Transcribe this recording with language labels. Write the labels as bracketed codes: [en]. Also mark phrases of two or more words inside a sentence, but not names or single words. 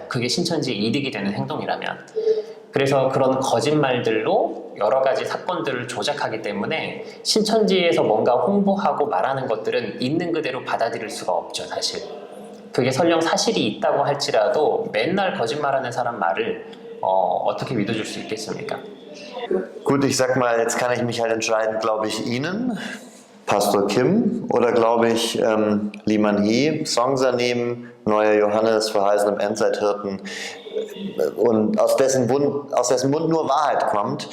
[ko] 그게 신천지에 이득이 되는 행동이라면. 그래서 그런 거짓말들로 여러 가지 사건들을 조작하기 때문에 신천지에서 뭔가 홍보하고 말하는 것들은 있는 그대로 받아들일 수가 없죠, 사실. 그게 설령 사실이 있다고 할지라도 맨날 거짓말하는 사람 말을 어떻게 믿어줄 수 있겠습니까? [de] Gut, ich sag mal, jetzt kann ich mich halt entscheiden, glaube ich Ihnen, Pastor Kim, oder glaube ich Lee Man-hee, Songsanim, Neuer Johannes, verheißenem Endzeithirten, und aus dessen Mund nur Wahrheit kommt.